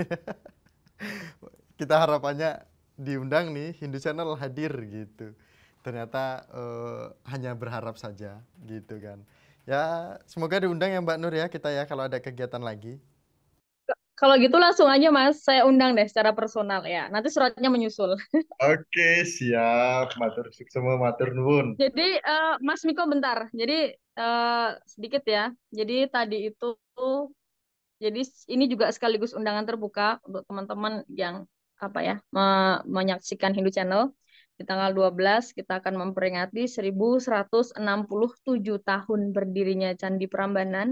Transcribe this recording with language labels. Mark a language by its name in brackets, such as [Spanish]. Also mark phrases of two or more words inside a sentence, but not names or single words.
[Indonesian] Kita harapannya diundang nih, Hindu Channel hadir gitu. Ternyata hanya berharap saja gitu kan. Ya semoga diundang ya Mbak Nur ya kita ya kalau ada kegiatan lagi. Kalau gitu langsung aja Mas, saya undang deh secara personal ya. Nanti suratnya menyusul. Oke, siap. [Javanese] Matur semua matur nuwun. [Indonesian] Jadi Mas Miko bentar. Jadi sedikit ya. Jadi tadi itu jadi ini juga sekaligus undangan terbuka untuk teman-teman yang menyaksikan Hindu Channel. Di tanggal 12 kita akan memperingati 1167 tahun berdirinya Candi Prambanan.